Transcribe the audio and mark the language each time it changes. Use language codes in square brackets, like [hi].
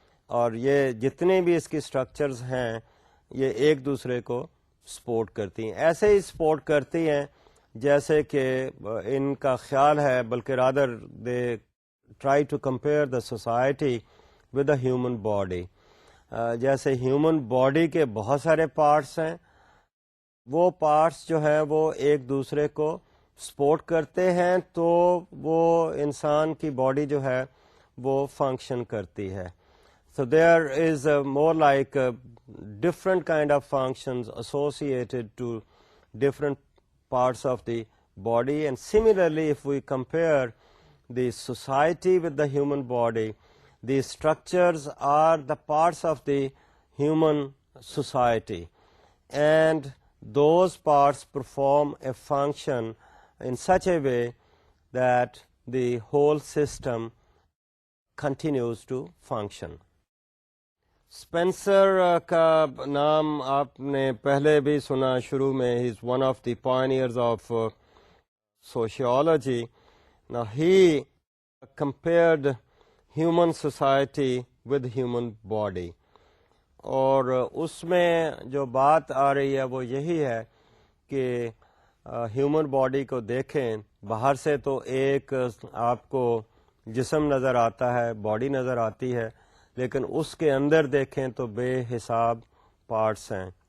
[ur] اور یہ جتنے بھی اس کی اسٹرکچرز ہیں یہ ایک دوسرے کو سپورٹ کرتی ہیں, ایسے ہی سپورٹ کرتی ہیں جیسے کہ ان کا خیال ہے, بلکہ [en] Rather they try to compare the society with the human body. [ur] جیسے ہیومن باڈی کے بہت سارے پارٹس ہیں, وہ پارٹس جو ہیں وہ ایک دوسرے کو سپورٹ کرتے ہیں تو وہ انسان کی باڈی جو ہے وہ فنکشن کرتی ہے. [en] So there is more like different kind of functions associated to different parts of the body, and similarly if we compare the society with the human body, the structures are the parts of the human society, and those parts perform a function in such a way that the whole system continues to function. [ur] Spencer کا نام آپ نے پہلے بھی سنا شروع میں. [en] He is one of the pioneers of sociology. Now he compared human society with human body, [ur] اور اس میں جو بات آ رہی ہے وہ یہی ہے کہ ہیومن باڈی کو دیکھیں, باہر سے تو ایک آپ کو جسم نظر آتا ہے, باڈی نظر آتی ہے, لیکن اس کے اندر دیکھیں تو بے حساب پارٹس ہیں.